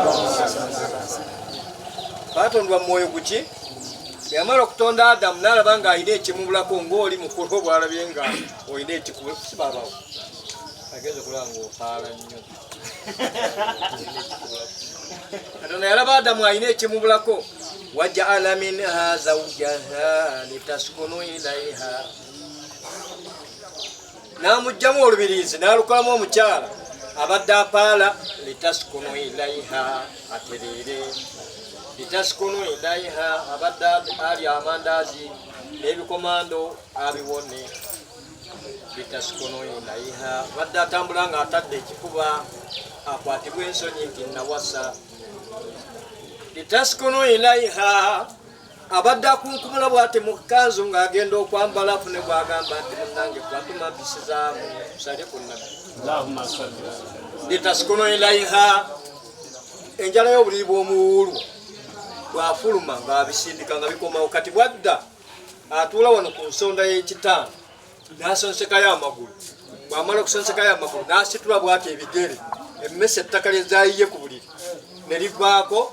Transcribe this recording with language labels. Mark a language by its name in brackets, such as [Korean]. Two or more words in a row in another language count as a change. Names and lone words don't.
[Ganda] Batondwa mwoyo guki? Yamala okutonda Adamu n'alaba ng'alina ekimubulako ng'oli mukulu bw'alabye nga olina ekikulu sibabawo. Ageze kulaba ng'ofaala nnyo. Katonda yalaba Adamu alina ekimubulako. [Arabic] وجعل منها زوجها لتسكنوا إليها. [Ganda] N'amuggyamu olubiriizi n'alukolamu omukyala abadde apaala [Arabic] لتسكنوا إليها, [Ganda] atereere. [Arabic] لتسكنوا إليها, [Ganda] abadde alya amandaazi n'ebikomando abiwone. [Arabic] لتسكنوا إليها, [Ganda] abadde atambula nga atadde ekifuba akwatibwa ensonyi nti nawasa. [Arabic] لتسكنوا إليها, [Ganda] abadde akunkumula bw'ati mu kanzu ng'agenda okwambala afune bw'agamba nti munnange kwatuma mpisizaamu. Musalye ku Nabbi. [Arabic] اللهم صل. لتسكنوا إليها, [Ganda] enjala y'obuliri bw'omuwuulu bw'afuluma ng'abisindika nga bikomawo. Kati bwadda atuula wano ku nsonda y'ekitaano n'asonsekayo amagulu. Bw'amala okusonsekayo amagulu n'asitula bw'ati ebigere, emmese ettaka lye zaayiye ku buliri ne livaako.